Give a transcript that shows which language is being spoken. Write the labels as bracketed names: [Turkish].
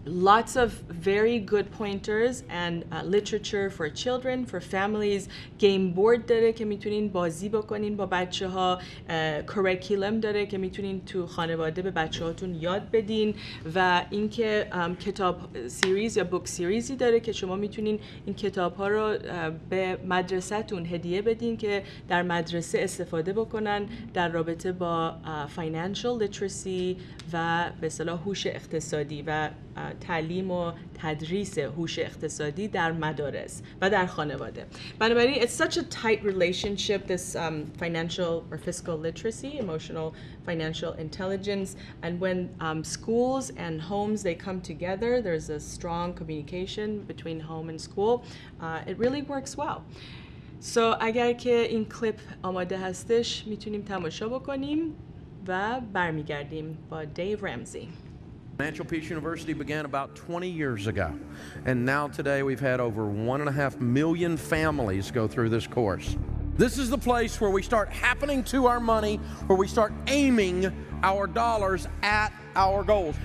[English] Lots of very good pointers and literature for children, for families. [Persian] Game board داره که میتونین بازی بکنین با بچه ها. curriculum داره که میتونین تو خانواده به بچه هاتون یاد بدین و اینکه کتاب سیریز یا بوک سیریزی داره که شما میتونین این کتاب ها رو به مدرسه‌تون هدیه بدین که در مدرسه استفاده بکنن در رابطه با financial literacy و به اصطلاح هوش اقتصادی و تعلیم و تدریس هوش اقتصادی در مدارس و در خانواده. بنابراین [English] it's such a tight relationship, this financial or fiscal literacy, emotional financial intelligence, and when schools and homes they come together, there's a strong communication between home and school. It really works well. So [Persian] اگر که این کلیپ آماده هستش میتونیم تماشا بکنیم و برمیگردیم با دیو رمزی. [English] Financial Peace University began about 20 years ago, and now today we've had over 1.5 million families go through this course. This is the place where we start happening to our money, where we start aiming our dollars at our goals.